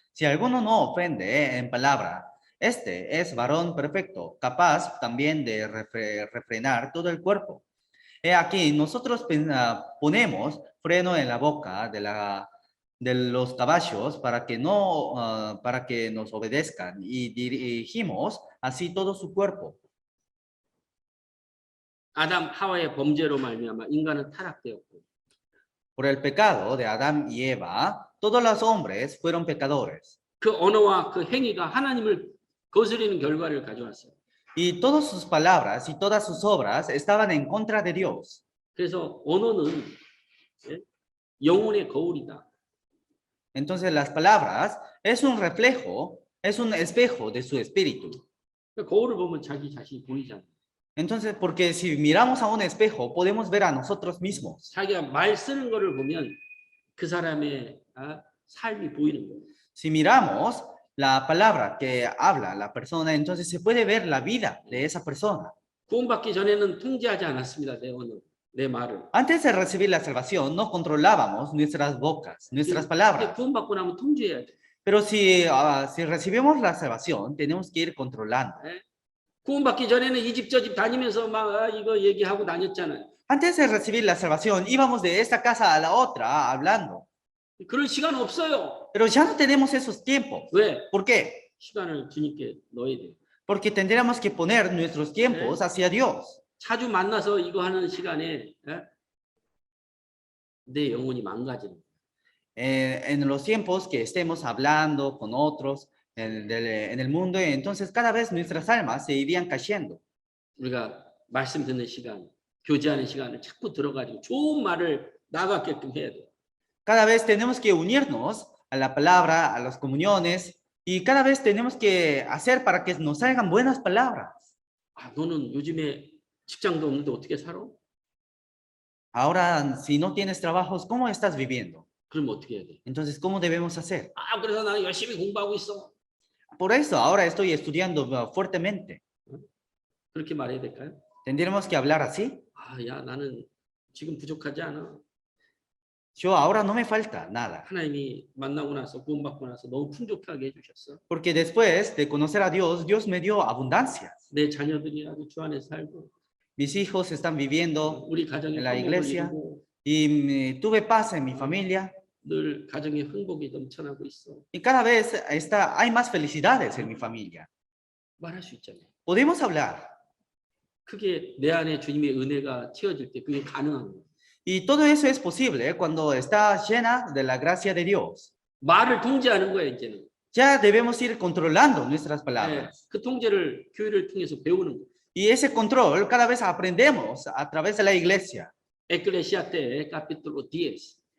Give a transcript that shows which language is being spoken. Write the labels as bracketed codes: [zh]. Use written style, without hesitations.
[es] Si alguno no ofende en palabra, este es varón perfecto, capaz también de refrenar todo el cuerpo. He aquí, nosotros ponemos freno en la boca de los caballos para que nos obedezcan y dirigimos así todo su cuerpo. [ko] 아담 하와의 범죄로 말미암아 인간은 타락되었고 [es] Por el pecado de Adán y Eva, todos los hombres fueron pecadores. [ko] 그 언어와 그 행위가 하나님을 거스리는 결과를 가져왔어요. [es] Y todas sus palabras y todas sus obras estaban en contra de Dios. [ko] 그래서 언어는 영혼의 거울이다. [es] Entonces las palabras es un reflejo, es un espejo de su espíritu. [ko] 거울을 보면 자기 자신이 보이잖아요. [es] Entonces, porque si miramos a un espejo, podemos ver a nosotros mismos. [ko] 자기가 말 쓰는 거를 보면 그 사람의 삶이 보이는 거예요. [es] Si miramos la palabra que habla la persona, entonces se puede ver la vida de esa persona. [ko] 구원받기 전에는 통제하지 않았습니다. 내 언어, 내 말을. [es] Antes de recibir la salvación, no controlábamos nuestras bocas, nuestras palabras. [ko] 구원받고 나면 통제해야 돼. [es] Pero si recibimos la salvación, tenemos que ir controlando. [ko] 구원받기 전에는 이 집 저 집 다니면서 막 이거 얘기하고 다녔잖아요. [es] Antes de recibir la salvación, íbamos de esta casa a la otra hablando. [ko] 그럴 시간 없어요. [es] Pero ya no tenemos esos tiempos. [ko] 왜? [es] ¿Por qué? [ko] 시간을 주님께 넣어야 돼요. [es] Porque tendríamos que poner nuestros tiempos hacia Dios. [ko] 자주 만나서 이거 하는 시간에 내 영혼이 망가지는 거예요. [es] En los tiempos que estemos hablando con otros en el mundo, entonces cada vez nuestras almas se irían cayendo. [ko] 우리가 말씀 듣는 시간, 교제하는 시간을 자꾸 들어가지고 좋은 말을 나가게끔 해야 돼요. [es] Cada vez tenemos que unirnos a la palabra, a las comuniones, y cada vez tenemos que hacer para que nos salgan buenas palabras. [ko] 아, 너는 요즘에 직장도 없는데 어떻게 살아? [es] Ahora, si no tienes trabajos, ¿cómo estás viviendo? [ko] 그럼 어떻게 해야 돼? [es] Entonces, ¿cómo debemos hacer? [ko] 아, 그래서 나는 열심히 공부하고 있어. [es] Por eso, ahora estoy estudiando fuertemente. [ko] 그렇게 말해야 될까요? [es] ¿Tendremos que hablar así? [ko] 아, 야, 나는 지금 부족하지 않아. [es] Yo ahora no me falta nada, [ko] 하나님이 만나고 나서 구원받고 나서 너무 풍족하게 해주셨어. [es] porque después de conocer a Dios, Dios me dio abundancia. [ko] 내 자녀들이라도 주 안에 살고 [es] Mis hijos están viviendo [ko] 우리 가정의 [es] en la [ko] 화목을 [es] iglesia [ko] 이루고 [es] y tuve paz en mi familia [ko] 늘 가정의 행복이 넘쳐나고 있어. [es] y cada vez hay más felicidades en mi familia. [ko] 말할 수 있잖아요. [es] Podemos hablar [ko] 그게 내 안에 주님의 은혜가 채워질 때 그게 가능한 거예요. [es] y todo eso es posible cuando está llena de la gracia de Dios. [ko] 말을 통제하는 거예요, 이제는. [es] Ya debemos ir controlando nuestras [ko] 네, [es] palabras. [ko] 그 통제를 교회를 통해서 배우는 거예요. [es] Y ese control cada vez aprendemos a través de la iglesia. 에클레시아테 카피톨로 10.